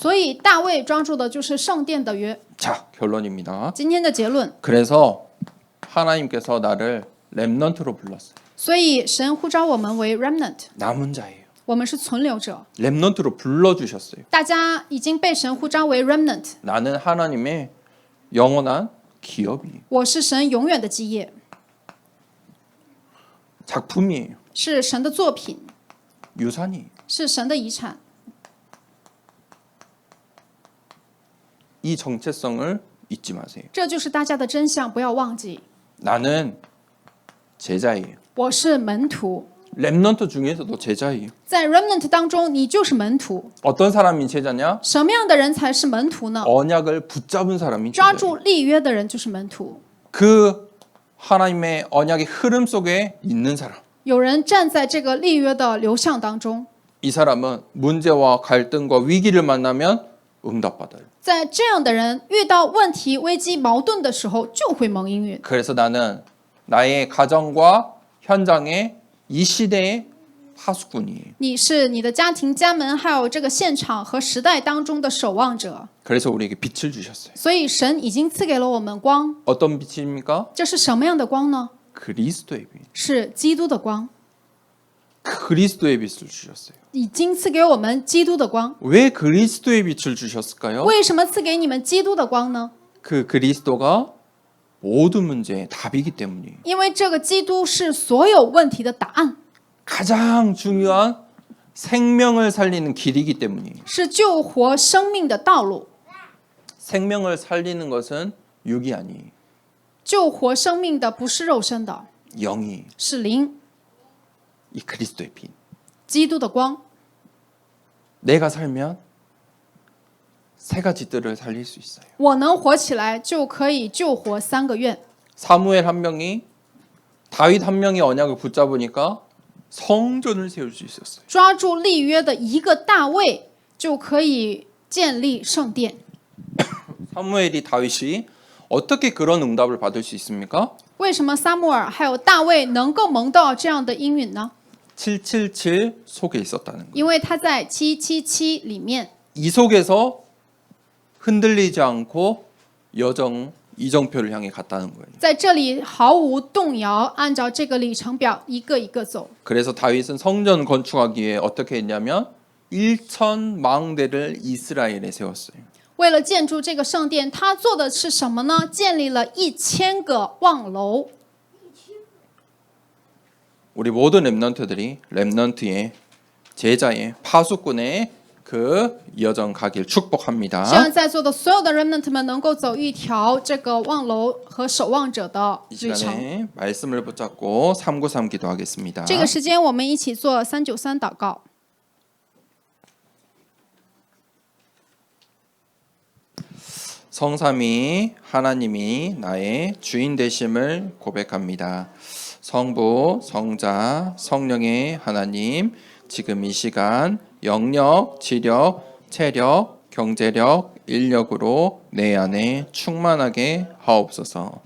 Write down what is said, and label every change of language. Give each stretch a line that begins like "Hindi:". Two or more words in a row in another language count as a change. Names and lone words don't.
Chinese: 所以大卫抓住的就是圣殿的约。
Korean: 자, 결론입니다.
Chinese: 今天的结论，
Korean: 그래서 하나님께서 나를 렘넌트로 불렀어요.
Chinese: 所以神呼召我们为 remnant，
Korean: 남은 자예요.
Chinese: 我们是存留者。
Korean: 렘넌트로 불러주셨어요.
Chinese: 大家已经被神呼召为 remnant，
Korean: 나는 하나님의 영원한 기업이에요.
Chinese: 我是神永远的基业，
Korean: 작품이에요.
Chinese: 是神的作品，
Korean: 유산이에요.
Chinese: 是神的遗产。
Korean: 이 정체성을 잊지 마세요.
Chinese: 这就是大家的真相，不要忘记。
Korean: 나는 제자예요.
Chinese: 我是门徒，
Korean: 렘넌트 중에서도 제자예요.
Chinese: 在 remnant 当中，你就是门徒。
Korean: 어떤 사람이 제자냐?
Chinese: 什么样的人才是门徒呢？
Korean: 언약을 붙잡은 사람이
Chinese: 抓
Korean: 제자예요.
Chinese: 住立约的人就是门徒。
Korean: 그 하나님의 언약의 흐름 속에 있는 사람.
Chinese: 有人站在这个立约的流向当中，
Korean: 이 사람은 문제와 갈등과 위기를 만나면 응답받아요.
Chinese: 在这样的人遇到问题、危机、矛盾的时候，就会蒙应允。
Korean: 그래서 나는 나의 가정과 현장에 이 시대의 파수꾼이에요.
Chinese: 你是你的家庭、家门，还有这个现场和时代当中的守望者。
Korean: 그래서 우리에게 빛을 주셨어요.
Chinese: 所以神已经赐给了我们光，
Korean: 어떤 빛입니까?
Chinese: 这是什么样的光呢？
Korean: 그리스도의 빛.
Chinese: 是基督的光，
Korean: 그리스도의 빛을 주셨어요.
Chinese: 已经赐给我们基督的光。
Korean: 왜 그리스도의 빛을 주셨을까요?
Chinese: 为什么赐给你们基督的光呢？
Korean: 그 그리스도가 모든 문제의 답이기 때문이에요.
Chinese: 因为这个基督是所有问题的答案，
Korean: 가장 중요한 생명을 살리는 길이기 때문이에요.
Chinese: 是救活生命的道路。
Korean: 생명을 살리는 것은 육이 아니에요.
Chinese: 救活生命的不是肉身的，
Korean: 영이에요.
Chinese: 是灵，
Korean: 이 그리스도의 빛.
Chinese: 基督的光。
Korean: 내가 살면 세 가지 뜰을 살릴 수 있어요.
Chinese: 我能活起来，就可以救活3个愿。
Korean: 사무엘 한 명이 다윗 한 명이 언약을 붙잡으니까 성전을 세울 수 있었어요.
Chinese: 抓住立约的一个大卫，就可以建立圣殿。
Korean: 사무엘이 다윗이 어떻게 그런 응답을 받을 수 있습니까?
Chinese: 为什么撒母耳还有大卫能够蒙到这样的应允呢？
Korean: 777 속에 있었다는 거예요.
Chinese: 因为他在777里面，
Korean: 이 속에서 흔들리지 않고 이정표를 향해 갔다는 거예요.
Chinese: 在这里毫无动摇，按照这个里程表一个一个走。
Korean: 그래서 다윗은 성전 건축하기 위해 어떻게 했냐면 1,000망대를 이스라엘에 세웠어요.
Chinese: 为了建筑这个圣殿，他做的是什么呢？建立了1000个望楼。
Korean: 우리 모든 렘넌트들이 렘넌트의 제자의 파수꾼의 그 여정 가길
Chinese: 希望
Korean: 축복합니다.
Chinese: 在座的所有的 remnant 们能够走一条这个望楼和守望者的
Korean: 이
Chinese: 旅程。
Korean: 시간에 말씀을 붙잡고 393 기도하겠습니다.
Chinese: 这个时间，我们一起做393祷告。
Korean: 성삼위 하나님이 나의 주인 되심을 고백합니다. 성부, 성자, 성령의 하나님, 지금 이 시간 영력, 지력, 체력, 경제력, 인력으로 내 안에 충만하게 하옵소서.